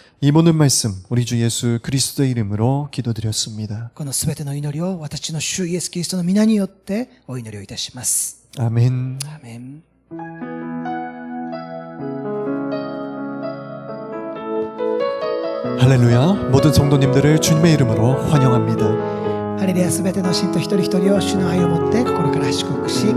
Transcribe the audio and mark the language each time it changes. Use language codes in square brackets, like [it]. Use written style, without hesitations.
[ko] 이 모든 말씀 우리 주 예수 그리스도의 이름으로 기도드렸습니다. [ja] このすべての祈りを私の主イエスキリストの皆によってお祈りをいたします。 [ko] 아멘. [ja] アーメン。 [ko] 할렐루야. 모든 성도님들을 주님의 이름으로 환영합니다. [ja] ハレルヤ、すべての信徒一人一人を主の愛を持って心から祝福し、歓